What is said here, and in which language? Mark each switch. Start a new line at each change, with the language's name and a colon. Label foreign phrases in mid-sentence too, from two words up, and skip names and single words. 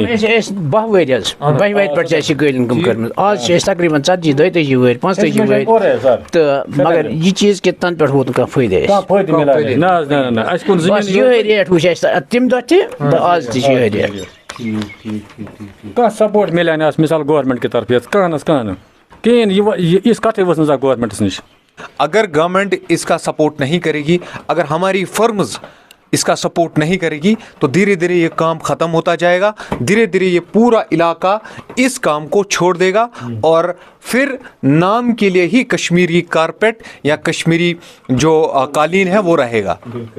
Kashmiri: أسۍ 12 ؤری حظ 12 ؤرۍ پٮ۪ٹھ چھِ اَسہِ یہِ قٲلیٖن کٲم کٔرمٕژ آز چھِ أسۍ تقریٖباً 40-42 ؤری 45 ؤری تہٕ مگر یہِ چیٖز کہِ تَنہٕ پٮ۪ٹھ ووت نہٕ کانٛہہ فٲیدٕ اَسہِ فٲیدٕ مِلیو نہ حظ نہ اَسہِ کوٚر بَس زٔمیٖن یِہوٚے ریٹ وٕچھ اَسہِ تَمہِ دۄہ تہِ تہٕ آز تہِ چھِ یِہوٚے ریٹ کانٛہہ سپوٹ مِلیو نہٕ اَسہِ مِثال گورمٮ۪نٛٹ کہِ طرفہٕ کانٛہہ نہٕ کانٛہہ نہٕ کِہیٖنۍ یِژھ کَتھٕے ؤژھ نہٕ زانٛہہ گورمٮ۪نٛٹَس نِش
Urdu: اگر گورنمنٹ اس کا سپورٹ نہیں کرے گی اگر ہماری فرمز اس کا سپورٹ نہیں کرے گی تو دھیرے دھیرے یہ کام ختم ہوتا جائے گا دھیرے دھیرے یہ پورا علاقہ اس کام کو چھوڑ دے گا اور پھر نام کے لیے ہی کشمیری کارپیٹ یا کشمیری جو قالین ہے وہ رہے گا